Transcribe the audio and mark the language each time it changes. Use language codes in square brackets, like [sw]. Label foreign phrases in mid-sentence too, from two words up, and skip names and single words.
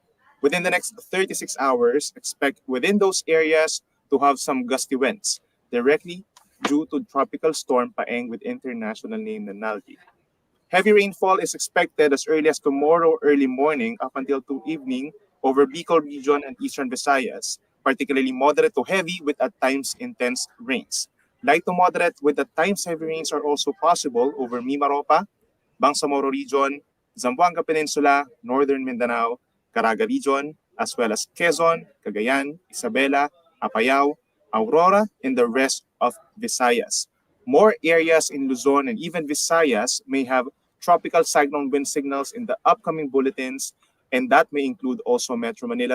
[en] Within the next 36 hours, expect within those areas to have some gusty winds, directly due to Tropical Storm Paeng with international name Nanalgi. Heavy rainfall is expected as early as tomorrow early morning up until 2 evening over Bicol region and eastern Visayas, particularly moderate to heavy with at times intense rains. Light to moderate with at times heavy rains are also possible over Mimaropa, Bangsamoro region, Zamboanga Peninsula, northern Mindanao, Caraga region, as well as Quezon, Cagayan, Isabela, Apayao, Aurora, and the rest of Visayas. More areas in Luzon and even Visayas may have tropical cyclone wind signals in the upcoming bulletins, and that may include also Metro Manila.